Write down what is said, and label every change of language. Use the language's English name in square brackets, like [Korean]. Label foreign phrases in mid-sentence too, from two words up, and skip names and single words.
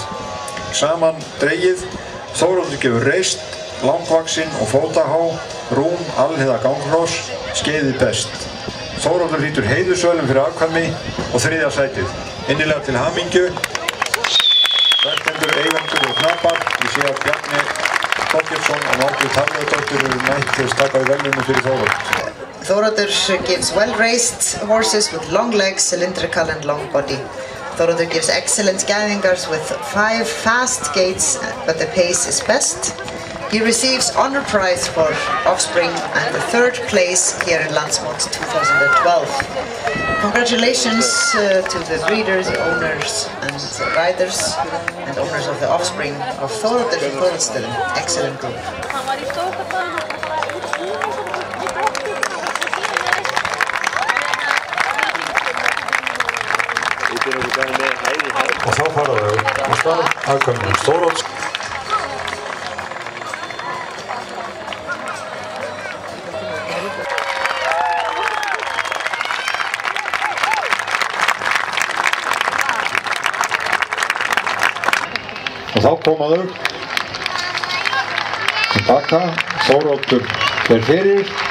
[Icelandic] Saman dregið, Þóroddur gefur reist, langvaxinn og fótahá, rúm, alhliða ganghross, skeiðið best. Þóroddur hlýtur heiðursvölum fyrir afkvæmi og 3. sætið. Innilega til hamingju, verkendur, eigendur og knappar. Ég sé að Bjarni Þorgeirsson og Margrét Hafliðadóttir eru mætt til að taka í verðlaunum fyrir Þórodd. [English] Þóroddur gives well-raised horses with long legs, cylindrical and long body. Þóroddur gives excellent gæðingars with 5 fast gaits, but the pace is best. He receives honor prize for offspring and the 3rd place here in Landsmót 2012. Congratulations to the breeders, owners and riders and owners of the offspring of Þóroddur from Þóroddsstöðum. Excellent group. [Icelandic] Og þá fara þau á stað, afkvæmin Þórodds. Og þá koma þau tilbaka, Þóroddur fer fyrir.